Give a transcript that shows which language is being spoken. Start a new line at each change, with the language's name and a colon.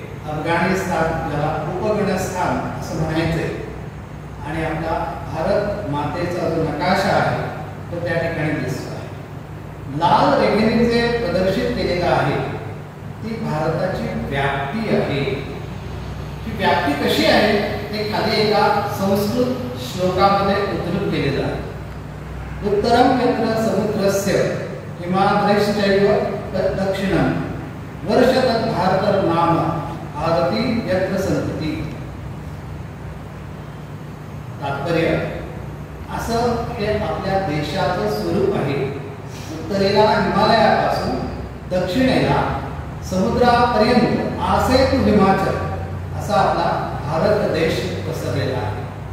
Marathi: अफगाणिस्तान, ज्याला उपगणस्थान असं म्हणायचंय, आणि आपला भारत मातेचा जो नकाशा आहे तो त्या ठिकाणी दिसतो आहे. लाल रेघेने जे प्रदर्शित केलेलं आहे ती भारताची व्याप्ती आहे. ही व्याप्ती कशी आहे ते खाली एका संस्कृत श्लोकामध्ये उद्धृत केलेलं आहे.
Sanskrit: उत्तरम यत्र समुद्रस्य हिमाद्रैश्चैव दक्षिणम वर्ष तत् भारत नाम आदती यत्र संतती.
Marathi: तात्पर्य असं हे आपल्या देशाचं स्वरूप आहे. उत्तरेला हिमालयापासून दक्षिणेला समुद्रापर्यंत आसे तू हिमाचल असा आपला भारत देश पसरलेला आहे.